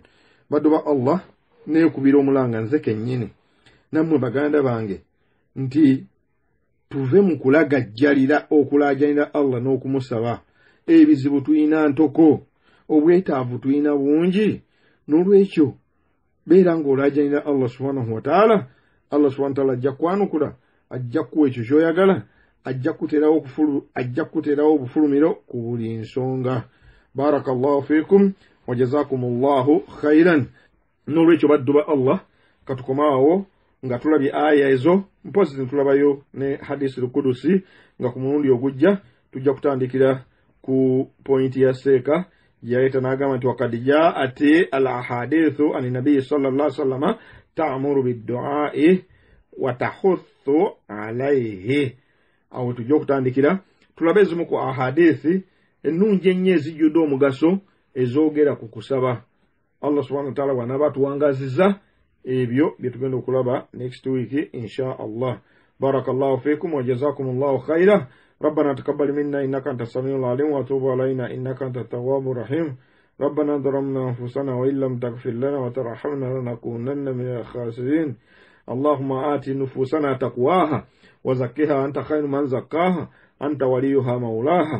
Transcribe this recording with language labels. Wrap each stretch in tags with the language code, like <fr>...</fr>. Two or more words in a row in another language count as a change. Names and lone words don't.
<lg>Baddu ba Allah, neekubira omulanga nze kennyini nammwe baganda bange nti tuve mu kulagajjalira okulaajanira Allah n'okumusaba. Ebizibu tuyina ntoko, obwetaavu tuyina bungi, n'olwekyo beera ng'olaajanira Allah</lg> <ar>سبحانه وتعالى.</ar> <lg>Allah</lg> <ar>سبحانه وتعالى</ar> <lg>ajja kwanukula, ajja kuwa ekyo ky'oyagala, ajja kuteerawo obufulumiro ku buli nsonga.</lg> <ar>بارك الله فيكم وجزاكم الله خيرا.</ar> <lg>Nolwekyo baddu ba Allah katukomaawo nga tulabye aya ezo, mpozi ntulabayo ne</lg> <ar>حديث قدسي</ar> <lg>nga ku mulundi ogujja tujja kutandikira ku pointi ya seeka yaita n'agamba nti</lg> <ar>وقد جاءت الأحاديث عن النبي صلى الله عليه وسلم تأمر بالدعاء وتحث عليه.</ar> <lg>Awo tujja kutandikira tulabe ezimu ku ahadithi ennungi ennyo ezijjudde omugaso ezoogera ku kusaba. Allah</lg> <ar>سبحانه وتعالى</ar> <lg>bw'anaaba tuwangaziza ebyo bye tugenda okulaba</lg> <en>next week</en> <ar>إن شاء الله. بارك الله فيكم وجزاكم الله خيرا. ربنا تقبل منا إنك أنت السميع العليم وتوب علينا إنك أنت التواب الرحيم. ربنا ظلمنا أنفسنا وإن لم تغفر لنا وترحمنا لنكونن من الخاسرين. اللهم آت نفوسنا تقواها وزكها أنت خير من زكاها أنت وليها مولاها.</ar>